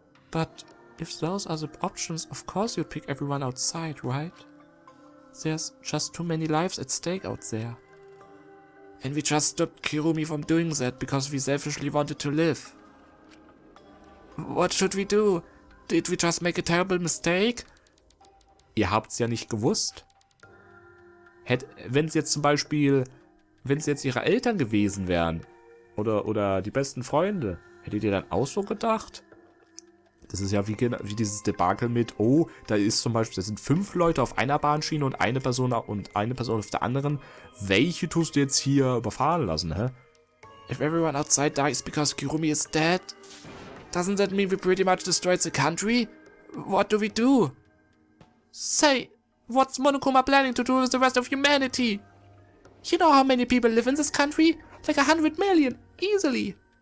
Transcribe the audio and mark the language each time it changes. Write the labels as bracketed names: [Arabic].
[English] But if those are the options, of course you'd pick everyone outside, right? There's just too many lives at stake out there. And we just stopped Kirumi from doing that because we selfishly wanted to live. What should we do? Did we just make a terrible mistake? [German] Ihr habt's ja nicht gewusst. Wenn es jetzt zum Beispiel, wenn es jetzt ihre Eltern gewesen wären oder die besten Freunde, hättet ihr dann auch so gedacht? Das ist ja wie dieses Debakel mit, oh, da ist zum Beispiel, da sind 5 Leute auf einer Bahnschiene und eine Person auf der anderen. Welche tust du jetzt hier überfahren lassen, hä? [English] If everyone outside dies because Kirumi is dead, doesn't that mean we pretty much destroyed the country? What do we do? Say, what's Monokuma planning to do with the rest of humanity? You know how many people live in this country? Like 100 million, easily.